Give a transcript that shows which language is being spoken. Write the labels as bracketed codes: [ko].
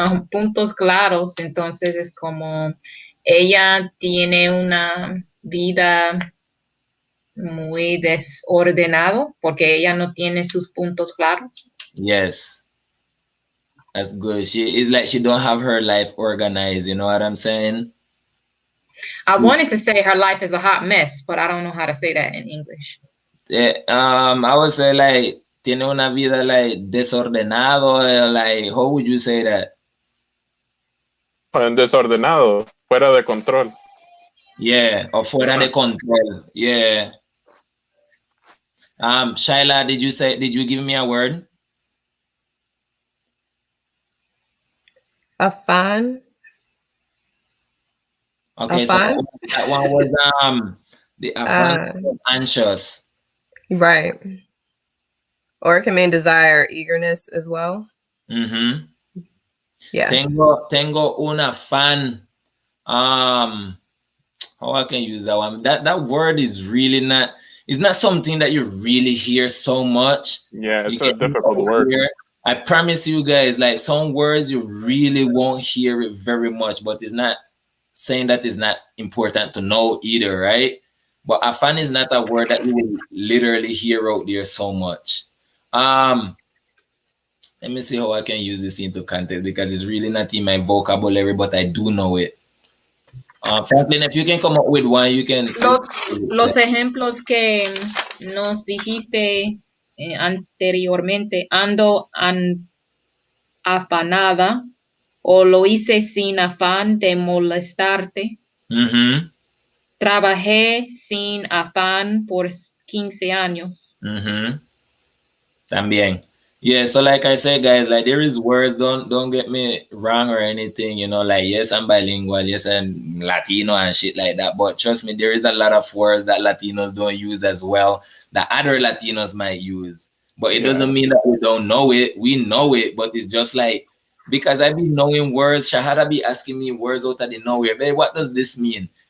[es] Puntos claros, entonces es como ella tiene una vida muy desordenado porque ella no tiene sus puntos claros. [en] Yes. That's good. She is like she don't have her life organized, you know what I'm saying? I wanted to say her life is a hot mess, but I don't know how to say that in English. Yeah, I would say like [es] tiene una vida [en] like desordenado, like how would you say that? [es] Desordenado, fuera de control. [en] Yeah, or [es] fuera de control. [en] Yeah. Shaila, did you give me a word? [es] Afán. [en] Okay, so that one was the afán anxious. Right. Or it can mean desire, eagerness as well. Yeah. [es] Tengo un afán. [en] How I can use that one? That word is really not. It's not something that you really hear so much. Yeah, it's a difficult word. I promise you guys, like some words you really won't hear it very much, but it's not saying that it's not important to know either, right? But afán is not a word that you will literally hear out there so much. Let me see how I can use this into context because it's really not in my vocabulary, but I do know it. Franklin, if you can come up with one, you can. [es] Los ejemplos que nos dijiste anteriormente, ando afanada o lo hice sin afán de molestarte. Trabajé sin afán por 15 años. También. [en] Yeah, so like I said, guys, like there is words, don't get me wrong or anything, you know, like yes, I'm bilingual, yes, I'm Latino and shit like that, but trust me, there is a lot of words that Latinos don't use as well that other Latinos might use. But it doesn't mean that we don't know it. We know it, but it's just like, because I be knowing words, Shahada be asking me words out of the nowhere, babe, what does this mean?